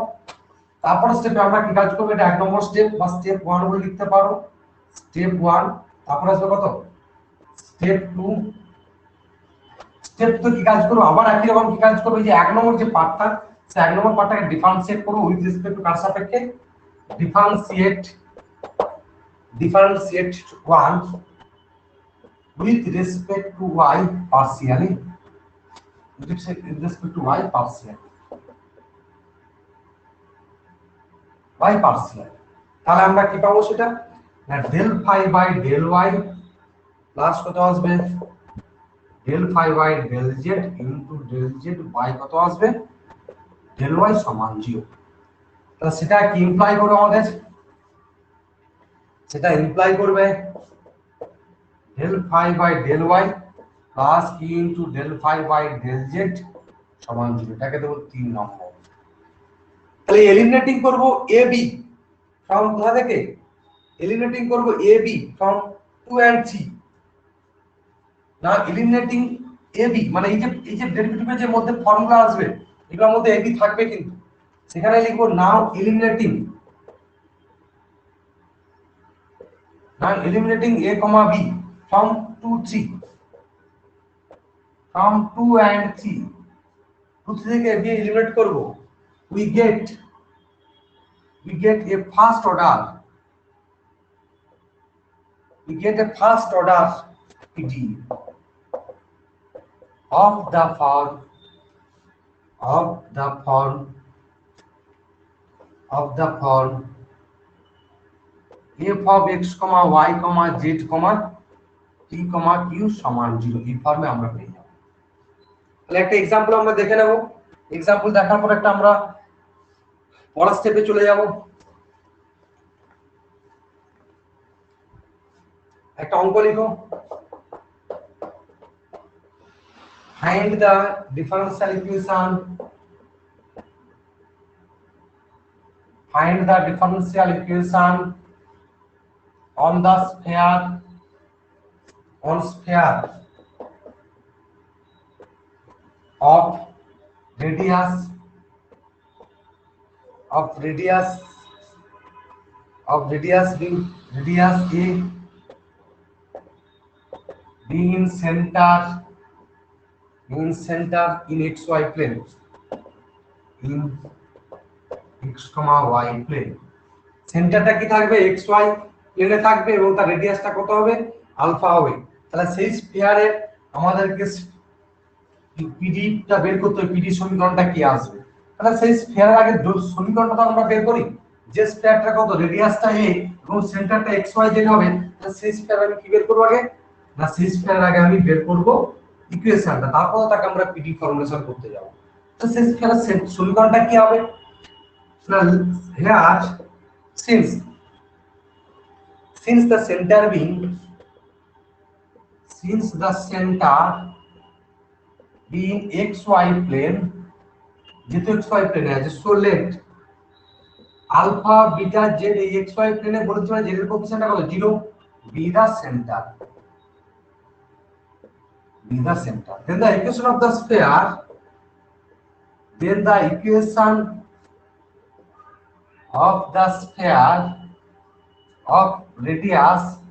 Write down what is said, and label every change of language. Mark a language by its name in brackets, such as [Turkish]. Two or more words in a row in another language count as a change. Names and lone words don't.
[Bangla] তারপর স্টেপে আমরা কি কাজ করব, এটা 1 নম্বর স্টেপ বা স্টেপ 1 বলে লিখতে পারো, স্টেপ 1। তারপর আসবে কত স্টেপ 2। স্টেপ 2 কি কাজ করব, আবার একই রকম কি কাজ করব, এই যে 1 নম্বর যে পার্টটা, সেই 1 নম্বর পার্টটাকে ডিফারেন্সিয়েট করব [English] with respect to [Bangla] কার সাপেক্ষে, ডিফারেন্সিয়েট 1 [English] with respect to y partially, with respect to y partially, y partially। [Bangla] তাহলে আমরা কি পাবো সেটা না [English] del phi by del y [Bangla] প্লাস কত আসবে [English] del phi by del z into del z by [Bangla] কত আসবে [English] del y [Bangla] সমান 0। তাহলে সেটা কি ইমপ্লাই করবে আমাদের, সেটা ইমপ্লাই করবে [English] del phi by del y [Bangla] প্লাস [English] q into del phi by del z [Bangla] সমান 0। এটাকে দেব 3 নম্বর। তাহলে এলিমিনেটিং করব ab ফ্রম কোথা থেকে, এলিমিনেটিং করব ab ফ্রম 2 and 3। না এলিমিনেটিং ab মানে এই যে ডেরিভেটিভের যে মধ্যে ফর্মুলা আসবে এগুলোর মধ্যে ab থাকবে, কিন্তু সেখানে লিখব [English] now eliminating a, b from 2 3, from 2 and 3, [Bangla] 2 3 থেকে b এলিমিনেট করব, [English] we get a first order PD of the form f of x, y, [Bangla] z, p, q সমান 0। এই ফর্মে আমরা পেয়ে যাব। তাহলে একটা एग्जांपल আমরা দেখে নেব। एग्जांपल দেখার পর একটা আমরা পরের স্টেপে চলে যাব। একটা অঙ্ক লিখো, [English] find the differential equation on the sphere of radius a being in center in xy plane, in x, y plane। [Bangla] সেন্টারটা কি থাকবে xy প্লেনে থাকবে এবং তার রেডিয়াসটা কত হবে আলফা হবে। তাহলে সেই স্ফিয়ারের আমাদেরকে পিডিটা বের করতে হবে, পিডি সমীকরণটা কি আসবে। তাহলে সেই স্ফিয়ারের আগে সমীকরণটা আমরা বের করি, যে স্ফিয়ারটা কত রেডিয়াসটা a এবং সেন্টারটা xy জেড হবে, তাহলে সেই স্ফিয়ার আমি কি বের করব আগে না সেই স্ফিয়ারের আগে আমি বের করব ইকুয়েশনটা, তারপর তাকে আমরা [English] PD formulation [Bangla] করতে যাব। তো সেই স্ফিয়ারের সমীকরণটা কি হবে না [English] here since the center being xy plane, [Bangla] যেহেতু xy প্লেনে আছে, [English] so let alpha beta z [Bangla] এই xy প্লেনে বলেছি মানে z এর কোএফিসিয়েন্টটা কত 0, [English] be the center, then the equation of the sphere, of radius